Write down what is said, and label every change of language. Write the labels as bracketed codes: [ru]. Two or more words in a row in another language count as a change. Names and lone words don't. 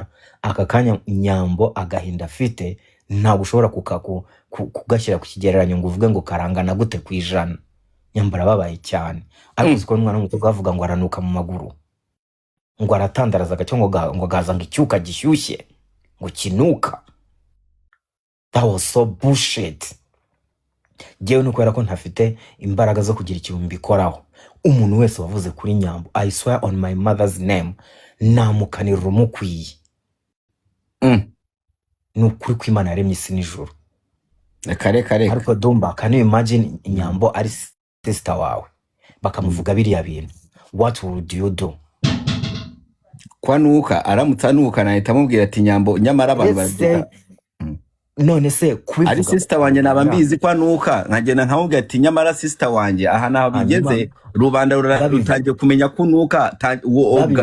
[rw] Aka kanya Nyambo agahinda afite ntabwo ushobora kugashyira ku kigereranyo ngo uvuge ngo karangana gute ku ijana. Nyambo arababaye cyane, ariko uziko n'umwana w'umukobwa avuga ngo aranuka mu maguru, ngo aratandaraza gacyo ngo gaza ngo icyuka gishyushye ngo kinuka. [en] That was so bullshit. [rw] Jewe nuko ko ntafite imbaraga zo kugira ikintu mbikoraho. Umuntu wese wavuze kuri Nyambo, [en] I swear on my mother's name, [rw] namukanira umukwiye. Nukuri ko Imana yaremye isi n'ijuru. Reka. Ariko Dumba, [en] can you imagine [rw] Nyambo ari sister wawe bakamuvuga biriya bintu? [en] What would you do? [rw] Kwanuka aramutse anuka nahita amubwira ati Nyambo nyamara abantu bavuga none se kubivuga ari sister wanjye naba mbizi kwanuka nkagenda nkamubwira ati nyamara sister wanjye aha naho bigeze rubanda rutangiye kumenya kunuka uwo obwa